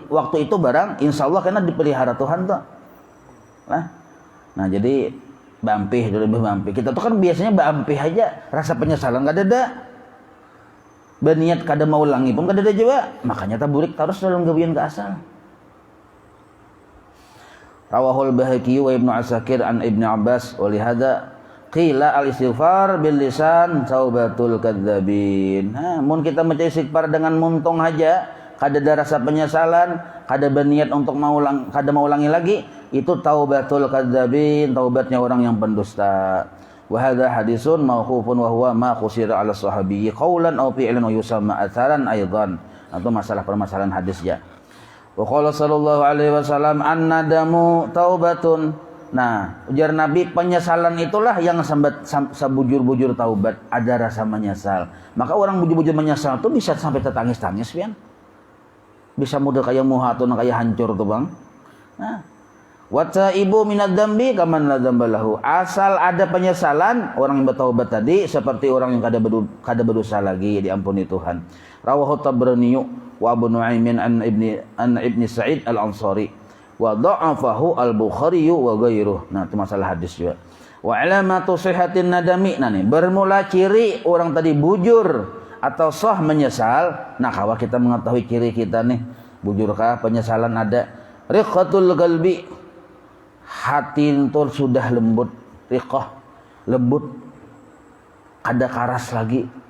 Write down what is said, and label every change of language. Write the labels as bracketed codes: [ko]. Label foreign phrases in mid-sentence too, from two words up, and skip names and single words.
[bjn] Waktu itu barang insyaallah kena dipelihara Tuhan tuh. Nah jadi bampih dulu, lebih bampih. Kita tuh kan biasanya bampih aja, rasa penyesalan kada ada. Berniat kada mau ulangi pun kada ada juga. Makanya taburik terus dalam gawian ke asal. [ar] رواه البيهقي وابن عساكر عن ابن عباس ولهذا قيل الاستغفار باللسان توبة الكذابين. [bjn] Mun kita baca istighfar dengan muntung aja, kada ada rasa penyesalan, kada berniat untuk kada mau ulangi lagi, itu [ar] توبة الكذابين, [bjn] taubatnya orang yang pendusta. [ar] وهذا حديث موقوف وهو ما قصر على صحابي قولا أو فعلا ويسمى أثرا أيضا. [bjn] Itu masalah permasalahan hadisnya. [ar] وقال صلى الله عليه وسلم الندم توبة. [bjn] Nah, ujar Nabi, penyesalan itulah yang sabujur-bujur taubat, ada rasa menyesal. Maka orang bujur-bujur menyesal itu bisa sampai tetangis-tangis, pian. Bisa mudah kayak muhatun, kayak hancur tuh, Bang. Nah, [ar] والتائب من الذنب كمن لا ذنب له. [bjn] Asal ada penyesalan, orang yang bertaubat tadi seperti orang yang kada berdosa lagi, diampuni Tuhan. [ar] رواه الطبراني وأبو نعيم عن ابن سعيد الأنصاري وضعفه البخاري وغيره. [bjn] Nah, itu masalah hadis juga. [ar] وعلامة صحة الندم. [bjn] Nah, nih bermula ciri orang tadi bujur atau sah menyesal. Nah, kalau kita mengetahui ciri kita nih, bujurkah, penyesalan ada. [ar] رقة القلب, [bjn] hati itu sudah lembut, riqah, lembut, kada karas lagi.